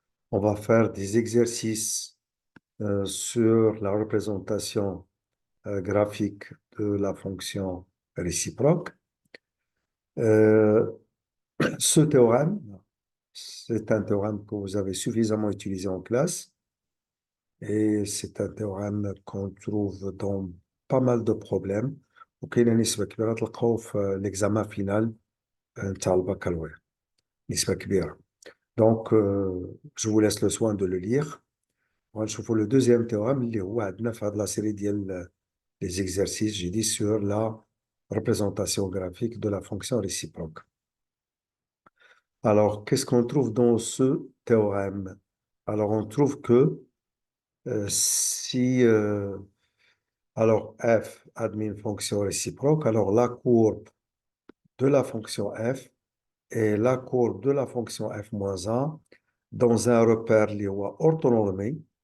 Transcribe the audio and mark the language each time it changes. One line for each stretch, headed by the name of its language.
French: On va faire des exercices sur la représentation graphique de la fonction réciproque. Euh, Ce théorème, c'est un théorème que vous avez suffisamment utilisé en classe et c'est un théorème qu'on trouve dans pas mal de problèmes.
Arabic: وكاين نسبة كبيرة تلقاوه في
French: l'examen final
Arabic: نتاع البكالوريا نسبة كبيرة.
French: Donc, je vous laisse le soin de le lire.
Arabic: ونشوفوا
French: le deuxième théorème
Arabic: اللي هو عندنا في هذه
French: la série
Arabic: ديال
French: les exercices, j'ai dit, sur la représentation graphique de la fonction réciproque. Alors, qu'est-ce qu'on trouve dans ce théorème? Alors, on trouve que si alors f admet une fonction réciproque, alors la courbe de la fonction f et la courbe de la fonction f moins 1 dans un repère
Arabic: اللي هو
French: orthonormé.